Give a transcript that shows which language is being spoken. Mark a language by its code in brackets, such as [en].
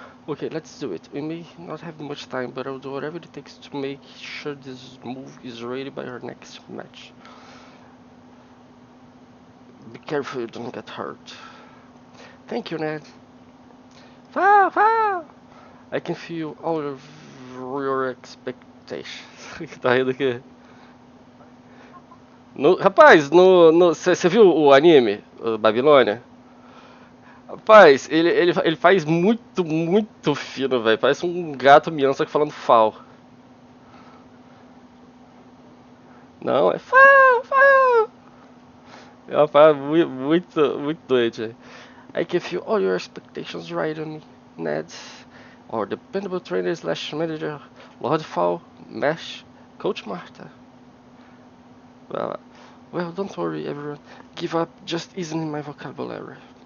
[en] Okay, let's do it. We may not have much time, but I'll do whatever it takes to make sure this move is ready by our next match. Be careful you don't get hurt. Thank you, Ned. Fá, fá! I can feel all of your expectations. [pt] Tá rindo aqui. Rapaz, você viu o anime, o Babilônia? Rapaz, ele faz muito, muito fino, velho. Parece um gato miando, só que falando fal. Não, é fal, fal. É uma parada muito, muito doente, velho. [en] I can feel all your expectations right on me, Ned. Our dependable trainer slash manager, Lord Fall, Mesh, Coach Martha. Well, well, don't worry, everyone. Give up just isn't in my vocabulary.